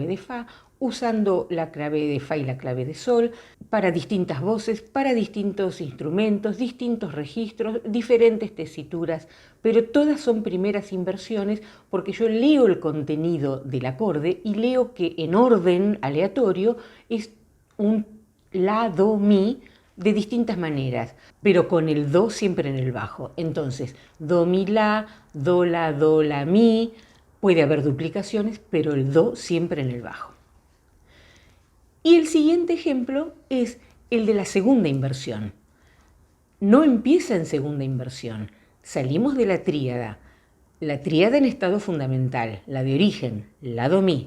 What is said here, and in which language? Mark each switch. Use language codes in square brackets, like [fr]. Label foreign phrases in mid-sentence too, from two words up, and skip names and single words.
[es] de fa, usando la clave de fa y la clave de sol, para distintas voces, para distintos instrumentos, distintos registros, diferentes tesituras, pero todas son primeras inversiones porque yo leo el contenido del acorde y leo que en orden aleatorio es un la, do, mi de distintas maneras, pero con el do siempre en el bajo. Entonces, do, mi, la, do, la, mi, puede haber duplicaciones, pero el do siempre en el bajo. Y el siguiente ejemplo es el de la segunda inversión. No empieza en segunda inversión. Salimos de la tríada en estado fundamental, la de origen, la do mi.